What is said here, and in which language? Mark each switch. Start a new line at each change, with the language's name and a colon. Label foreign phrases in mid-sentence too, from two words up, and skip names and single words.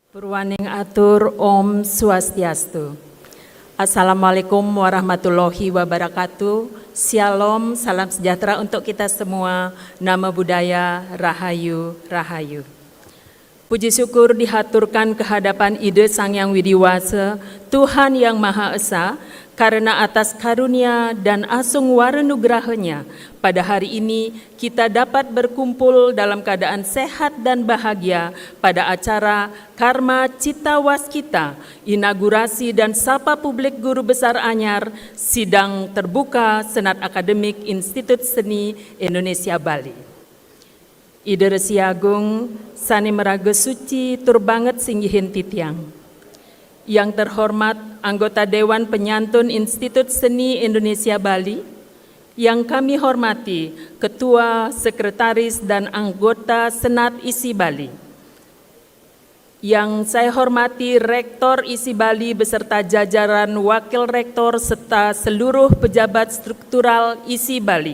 Balinese: Purwaning atur Om Swastiastu.
Arabic: السلام عليكم ورحمة الله وبركاته.
Indonesian: Shalom, salam sejahtera untuk kita semua.
Pali: Nama budaya Rahayu, Rahayu.
Indonesian: Puji syukur dihaturkan kehadapan Ide Sang Yang Widiwasa, Tuhan yang Maha Esa, karena atas karunia dan asung warenugrahanya, pada hari ini kita dapat berkumpul dalam keadaan sehat dan bahagia pada acara Karma Cita Waskita, inaugurasi dan sapa publik Guru Besar Anyar, sidang terbuka Senat Akademik Institut Seni Indonesia Bali.
Balinese: Ide Resi Agung, Sani Meraga Suci, tur banget singgihin titiang.
Indonesian: Yang terhormat anggota Dewan Penyantun Institut Seni Indonesia Bali, yang kami hormati Ketua, Sekretaris, dan anggota Senat ISI Bali. Yang saya hormati Rektor ISI Bali beserta jajaran Wakil Rektor serta seluruh pejabat struktural ISI Bali.